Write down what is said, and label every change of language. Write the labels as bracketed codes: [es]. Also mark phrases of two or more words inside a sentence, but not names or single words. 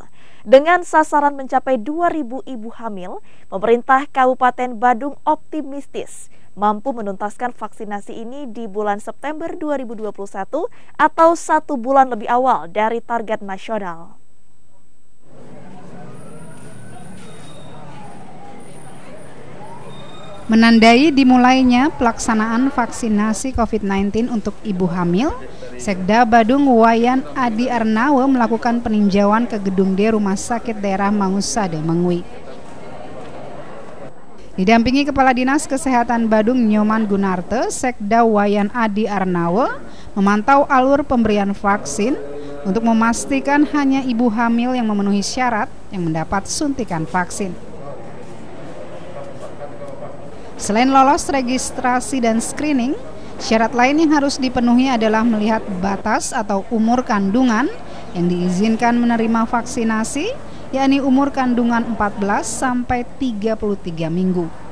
[id] Dengan sasaran mencapai 2.000 ibu hamil, pemerintah Kabupaten Badung optimistis mampu menuntaskan vaksinasi ini di bulan September 2021 atau 1 bulan lebih awal dari target nasional. Menandai dimulainya pelaksanaan vaksinasi COVID-19 untuk ibu hamil, Sekda Badung Wayan Adi Arnawa melakukan peninjauan ke gedung D Rumah Sakit Daerah Mangusade, Mengwi. Didampingi Kepala Dinas Kesehatan Badung Nyoman Gunarte, Sekda Wayan Adi Arnawa memantau alur pemberian vaksin untuk memastikan hanya ibu hamil yang memenuhi syarat yang mendapat suntikan vaksin. Selain lolos registrasi dan screening, syarat lain yang harus dipenuhi adalah melihat batas atau umur kandungan yang diizinkan menerima vaksinasi, yakni umur kandungan 14 sampai 33 minggu.